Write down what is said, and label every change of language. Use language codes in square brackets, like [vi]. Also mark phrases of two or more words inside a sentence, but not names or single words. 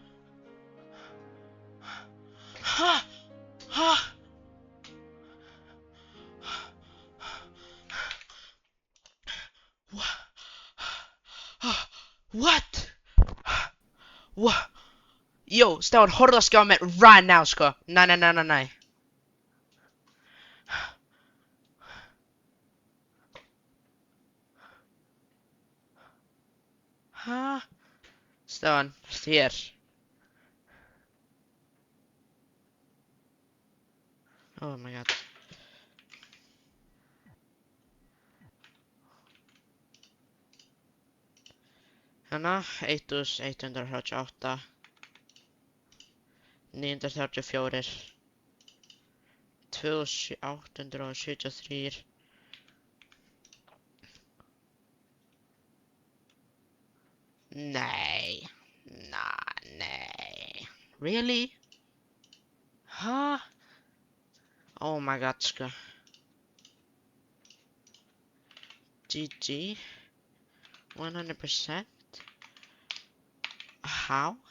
[en] Huh? Huh? What? What? [is] Yo, Stefán, horfðu að skjá mér [en] right now, [is] sko. Nei. Huh? Stefán, hér. [en] Oh my god. [is] Hérna, 1138, 934, 2873. Nei. Nei. [en] Really? Huh? Oh my god, sko. GG. 100%. How?